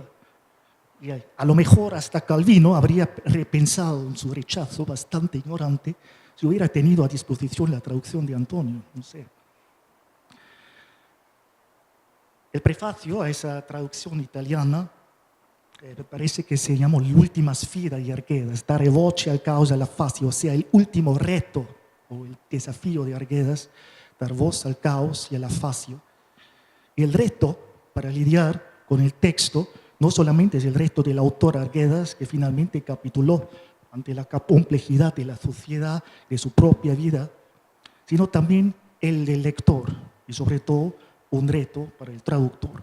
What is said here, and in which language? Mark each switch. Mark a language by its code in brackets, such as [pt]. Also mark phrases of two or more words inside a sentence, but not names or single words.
[es] Y a lo mejor hasta Calvino habría repensado en su rechazo bastante ignorante si hubiera tenido a disposición la traducción de Antonio, no sé. El prefacio a esa traducción italiana me parece que se llamó L'ultima sfida di Arguedas, dare voce al caos alla fascio, o sea, el último reto o el desafío de Arguedas, dar voz al caos y a la fascio. Y el reto para lidiar con el texto no solamente es el reto del autor Arguedas, que finalmente capituló ante la complejidad de la sociedad, de su propia vida, sino también el del lector y sobre todo un reto para el traductor.